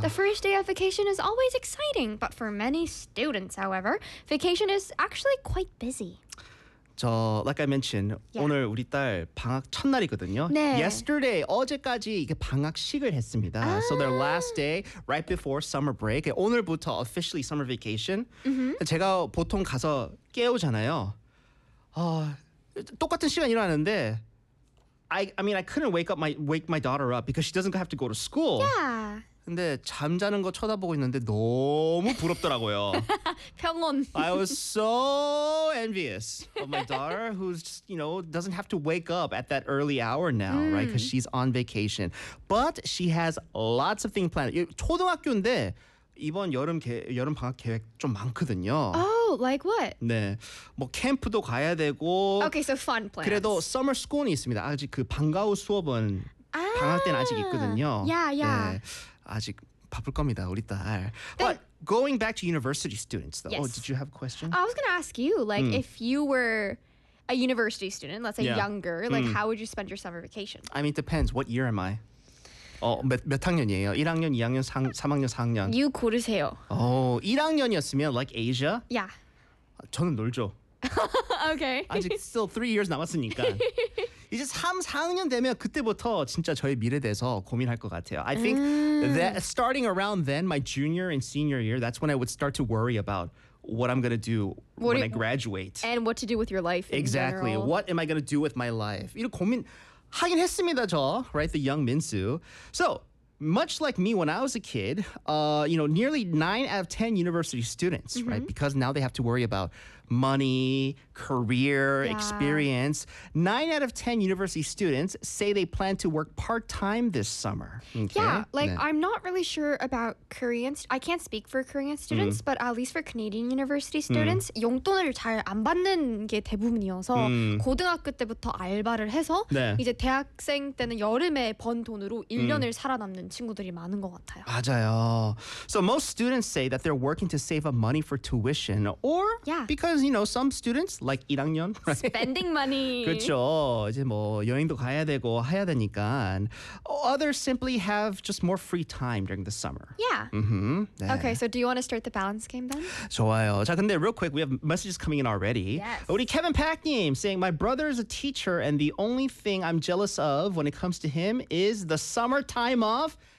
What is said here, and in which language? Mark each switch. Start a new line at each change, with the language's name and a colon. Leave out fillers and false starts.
English: The first day of vacation is always exciting, but for many students, however, vacation is actually quite busy. So, like I mentioned, yeah.
Korean: 오늘 우리 딸 방학 첫날이거든요. 네.
English: Yesterday,
Korean: 어제까지 이게 방학식을 했습니다. 아.
English: So their last day, right before summer break.
Korean: 오늘부터
English: officially summer vacation. Mm-hmm.
Korean: 제가 보통 가서 깨우잖아요. 똑같은 시간 일어나는데,
English: I mean, I couldn't wake my daughter up because she doesn't have to go to school. Yeah.
Korean: 근데 잠자는 거 쳐다보고 있는데 너무 부럽더라고요. 평온.
English: I was so envious of my daughter who's just, you know, doesn't have to wake up at that early hour now, right? Because she's on vacation. But she has lots of things planned.
Korean: 초등학교인데 이번 여름 방학 계획 좀 많거든요.
English: Oh, like what?
Korean: 네. 뭐 캠프도 가야 되고.
English: Okay, so fun plans.
Korean: 그래도 summer school이 있습니다. 아직 그 방과후 수업은 방학 때는 아직 있거든요.
English: Yeah, yeah.
Korean: 네. 아직 바쁠 겁니다, 우리 딸.
English: But going back to university students, though. Yes. Oh, did you have a question? I was going to ask you, like, if you were a university student, let's say younger, like, how would you spend your summer vacation? I mean, it depends. What year am I?
Korean: 몇 학년이에요? 1학년, 2학년, 3학년, 4학년?
English: You
Korean: 고르세요. 1학년이었으면,
English: like,
Korean: Asia?
English: Yeah.
Korean: 저는 놀죠.
English: Okay.
Korean: 아직
English: still
Korean: 3 years 남았으니까. 이제 3-4학년 되면 그때부터 진짜 저의 미래에 대해서 고민할 것 같아요.
English: I think that starting around then, my junior and senior year, that's when I would start to worry about what I'm going to do when I graduate. And what to do with your life in exactly. general. What am I going to do with my life?
Korean: 이런 고민 하긴 했습니다, 저.
English: Right, the young Minsu. So, much like me when I was a kid, you know, nearly 9 out of 10 university students, mm-hmm. right? Because now they have to worry about money, career, yeah. experience. 9 out of 10 university students say they plan to work part-time this summer. Okay? Yeah, like yeah. I'm not really sure about Korean, I can't speak for Korean students, but at least for Canadian university students,
Korean: 용돈을 잘 안 받는 게 대부분이어서 고등학교 때부터 알바를 해서 네. 이제 대학생 때는 여름에 번 돈으로 1년을 살아남는 친구들이 많은 것 같아요. 맞아요.
English: So most students say that they're working to save up money for tuition or because, you know, some students, like 1학년, right? Spending money.
Korean: 그렇죠. 이제 뭐 여행도 가야 되고 해야 되니까.
English: Others simply have just more free time during the summer. Yeah. Mm-hmm. 네. Okay, so do you want to start the balance game then?
Korean: 좋아요. 자, 근데
English: real quick, we have messages coming in already. Yes.
Korean: 우리
English: Kevin Packnim saying, my brother is a teacher and the only thing I'm jealous of when it comes to him is the summer time off.